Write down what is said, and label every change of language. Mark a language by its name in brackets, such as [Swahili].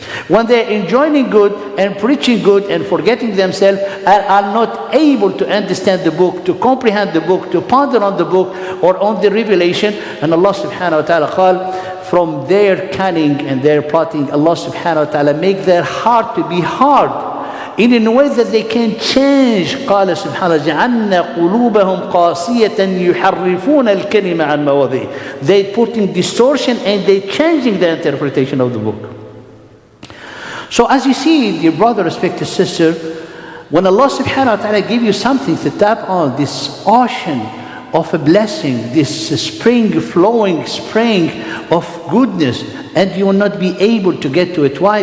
[English] When they're enjoining good and preaching good and forgetting themselves and are not able to understand the book, to comprehend the book, to ponder on the book or on the revelation. And Allah subhanahu wa ta'ala called from their cunning and their plotting, Allah subhanahu wa ta'ala make their heart to be hard in a way that they can change. [Arabic] قال سبحانه جعلنا قلوبهم قاسية يحرفون الكلمة عن مواضعه. [English] They put in distortion and they changing the interpretation of the book. So as you see, dear brother, respected sister, when Allah subhanahu wa ta'ala give you something to tap on, this ocean of a blessing, this flowing spring of goodness, and you will not be able to get to it. Why?